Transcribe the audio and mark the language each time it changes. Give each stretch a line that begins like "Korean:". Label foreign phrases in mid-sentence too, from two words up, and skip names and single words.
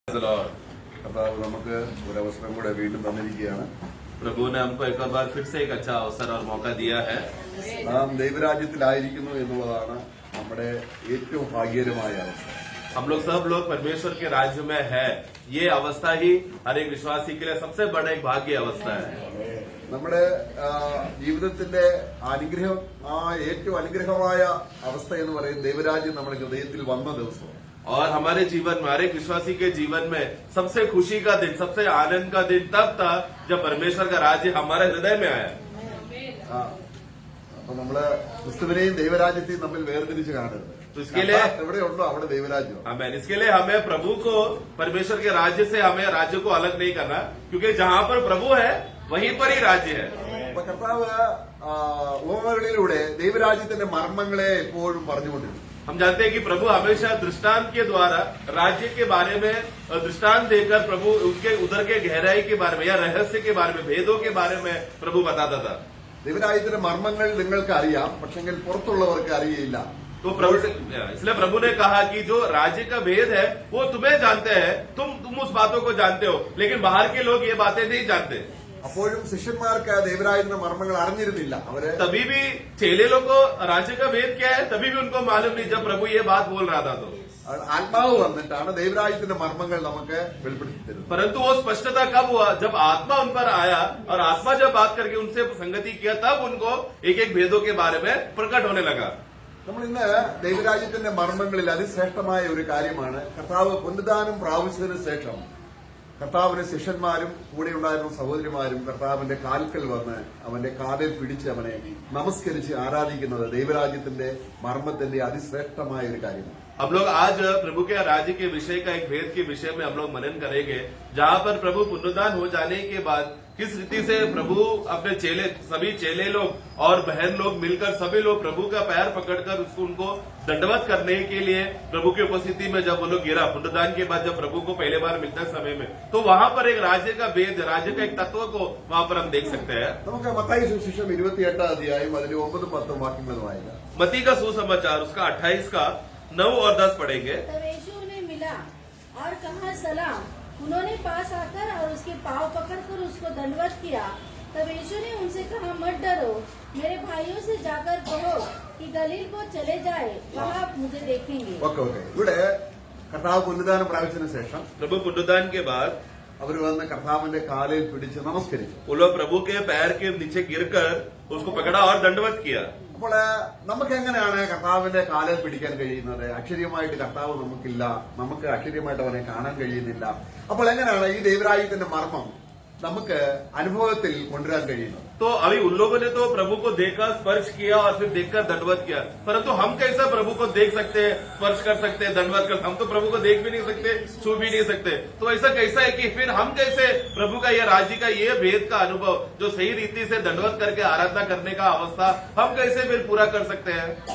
Malayalam: നമുക്ക് ഒരു അവസരം കൂടെ വീണ്ടും തന്നിരിക്കുകയാണ്.
Hindi: प्रभु ने हमको एक बार फिर से एक अच्छा अवसर और मौका दिया है.
Malayalam: നാം ദൈവരാജ്യത്തിലായിരിക്കുന്നു എന്നുള്ളതാണ് നമ്മുടെ ഏറ്റവും ഭാഗ്യകരമായ അവസ്ഥ.
Hindi: हम लोग सब लोग परमेश्वर के राज्य में है. ये अवस्था ही हर एक विश्वासी के लिए सबसे बड़ा एक भाग्य अवस्था है.
Malayalam: നമ്മുടെ ജീവിതത്തിന്റെ അനുഗ്രഹം ഏറ്റവും അനുഗ്രഹമായ അവസ്ഥ എന്ന് പറയുന്നത് ദൈവരാജ്യം നമ്മുടെ ഹൃദയത്തിൽ വന്ന ദിവസം.
Hindi: और हमारे जीवन में हर एक विश्वासी के जीवन में सबसे खुशी का दिन, सबसे आनंद का दिन तब था जब परमेश्वर का राज्य हमारे हृदय में आया.
Malayalam: അപ്പൊ നമ്മള് ക്രിസ്തുവിനെയും ദൈവരാജ്യത്തെയും തമ്മിൽ വേർതിരിച്ച് കാണരുത്.
Hindi: तो इसके लिए
Malayalam: എവിടെയുണ്ടോ അവിടെ ദൈവരാജ്യം.
Hindi: हमें इसके लिए हमें प्रभु को परमेश्वर के राज्य से हमें राज्य को अलग नहीं करना, क्योंकि जहाँ पर प्रभु है वहीं पर ही राज्य है.
Malayalam: അപ്പൊ കർത്താവ് ഉപമകളിലൂടെ ദൈവരാജ്യത്തിന്റെ മർമ്മങ്ങളെ എപ്പോഴും പറഞ്ഞുകൊണ്ടിരുന്നു.
Hindi: हम जानते हैं कि प्रभु हमेशा दृष्टांत के द्वारा राज्य के बारे में दृष्टांत देकर प्रभु उनके उधर के गहराई के बारे में या रहस्य के बारे में, भेदों के बारे में प्रभु बताता था.
Malayalam: ദൈവരാജ്യത്തിന്റെ മർമ്മങ്ങൾ നിങ്ങൾക്ക് അറിയാം, പക്ഷെങ്കിൽ പുറത്തുള്ളവർക്ക് അറിയില്ല.
Hindi: तो प्रभु इसलिए प्रभु ने कहा कि जो राज्य का भेद है वो तुम्हें जानते हैं, तुम उस बातों को जानते हो, लेकिन बाहर के लोग ये बातें नहीं जानते.
Malayalam: അപ്പോഴും ശിഷ്യന്മാർക്ക് ദൈവരാജ്യത്തിന്റെ മർമ്മങ്ങൾ അറിഞ്ഞിരുന്നില്ല. അവര്
Hindi: तभी भी चेले लोग को राज्य का भेद क्या है तभी भी उनको मालूम नहीं जब प्रभु ये बात बोल रहा था. तो
Malayalam: ആത്മാവ് വന്നിട്ടാണ് ദൈവരാജ്യത്തിന്റെ മർമ്മങ്ങൾ നമുക്ക് വെളിപ്പെടുത്തി തരുന്നത്.
Hindi: परंतु वो स्पष्टता कब हुआ? जब आत्मा उन पर आया और आत्मा जब बात करके उनसे संगति किया तब उनको एक एक भेदों के बारे में प्रकट होने लगा.
Malayalam: നമ്മൾ ഇന്ന് ദൈവരാജ്യത്തിന്റെ മർമ്മങ്ങളിൽ അതിശ്രേഷ്ഠമായ ഒരു കാര്യമാണ് കർത്താവ് പുനരുദ്ധാനം പ്രാപിച്ചതിന് ശേഷം കർത്താവിന്റെ ശിഷ്യന്മാരും കൂടെ ഉണ്ടായിരുന്ന സഹോദരിമാരും കർത്താവിന്റെ കാൽക്കൽ വന്ന് അവന്റെ കാലിൽ പിടിച്ച് അവനെ നമസ്കരിച്ച് ആരാധിക്കുന്നത് ദൈവരാജ്യത്തിന്റെ മർമ്മത്തിന്റെ അതിശ്രേഷ്ഠമായ ഒരു കാര്യമാണ്.
Hindi: हम लोग आज प्रभु के राज्य के विषय का एक भेद के विषय में हम लोग मनन करेंगे, जहाँ पर प्रभु पुनरुद्धान हो जाने के बाद किस रीति से प्रभु अपने चेले, सभी चेले लोग और बहन लोग मिलकर सभी लोग प्रभु का पैर पकड़कर उसको उनको दंडवत करने के लिए प्रभु की उपस्थिति में जब वो लोग गिरा पुनरुद्धान के बाद, जब प्रभु को पहले बार मिलते समय में, तो वहां पर एक राज्य का भेद, राज्य का एक तत्व को वहां पर हम देख सकते हैं.
Malayalam: നമുക്ക് മത്തായി സുവിശേഷം 28 അധ്യായം അതിൽ 9-10 വാക്യങ്ങൾ വായിക്കാം.
Hindi: मत्ती का सुसमाचार उसका 28 का 9 और 10 पढ़ेंगे. तब यीशु उन्हें मिला और कहा सलाम. उन्होंने पास आकर और उसके पांव पकड़कर उसको दंडवत किया. तब यीशु ने उनसे कहा, मत डरो, मेरे भाइयों से जाकर कहो कि गलील को चले जाए, वहाँ आप मुझे देखेंगे.
Malayalam: ഓക്കെ ഇവിടെ കർത്താവ് പുനരുദ്ധാനം പ്രാപിച്ചതിന് ശേഷം
Hindi: प्रभु पुनरुद्धान के बाद
Malayalam: അവർ വന്ന് കർത്താവിന്റെ കാലിൽ പിടിച്ച് നമസ്കരിച്ചു.
Hindi: वो लोग प्रभु के पैर के नीचे गिरकर उसको पकड़ा और दंडवत किया.
Malayalam: അപ്പോൾ നമുക്ക് എങ്ങനെയാണ് കർത്താവിന്റെ കാലിൽ പിടിക്കാൻ കഴിയുന്നത്? അക്ഷരീയമായിട്ട് കർത്താവ് നമുക്കില്ല, നമുക്ക് അക്ഷരീയമായിട്ട് അവനെ കാണാൻ കഴിയുന്നില്ല. അപ്പോൾ എങ്ങനെയാണ് ഈ ദൈവരാജ്യത്തിന്റെ മർമ്മം നമുക്ക് അനുഭവത്തിൽ കൊണ്ടുവരാൻ കഴിയുന്നത്?
Hindi: तो अभी उन लोगों ने तो प्रभु को देखा, स्पर्श किया और फिर देखकर दंडवत किया, परंतु हम कैसे प्रभु को देख सकते हैं, स्पर्श कर सकते हैं, दंडवत कर? हम तो प्रभु को देख भी नहीं सकते, छू भी नहीं सकते. तो ऐसा कैसा है कि फिर हम कैसे प्रभु का यह राज्य का ये भेद का अनुभव, जो सही रीति से दंडवत करके आराधना करने का अवस्था, हम कैसे फिर पूरा कर सकते हैं?